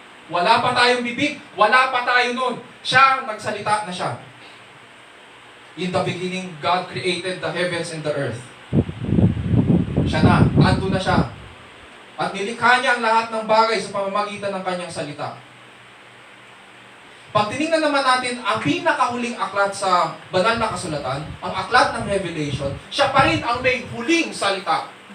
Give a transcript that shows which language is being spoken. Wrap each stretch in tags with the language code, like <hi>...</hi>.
<tl>Wala pa tayong bibig, wala pa tayo nun. Siya, nagsalita na siya.</tl> <en>In the beginning, God created the heavens and the earth.</en> <tl>Siya na, ando na siya. At nilikha niya ang lahat ng bagay sa pamamagitan ng kanyang salita. Pag tinignan naman natin ang pinakahuling aklat sa banal na kasulatan, ang aklat ng Revelation, siya pa rin ang may huling salita.</tl>